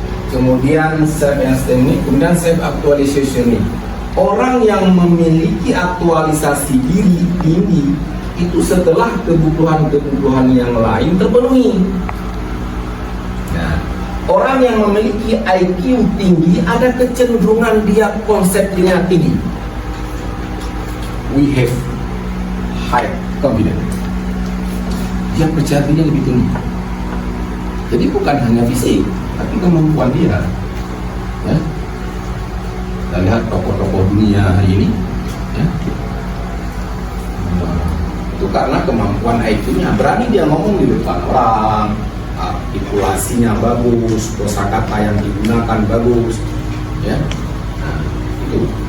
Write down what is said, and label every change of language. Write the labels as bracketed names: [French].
[Indonesian] Kemudian self-esteem need. Kemudian self-actualization need. Orang yang memiliki aktualisasi diri tinggi itu setelah kebutuhan-kebutuhan yang lain terpenuhi. Nah, orang yang memiliki IQ tinggi ada kecenderungan dia konsep dirinya tinggi. [English] We have high confidence. [Indonesian] Dia percaya dirinya lebih tinggi. Jadi bukan hanya fisik, tapi kemampuan dia. Ya. Kita lihat tokoh-tokoh dunia hari ini, ya. Itu karena kemampuan IQ-nya, berani dia ngomong di depan orang, artikulasinya bagus, kosakata yang digunakan bagus, ya. Nah, itu.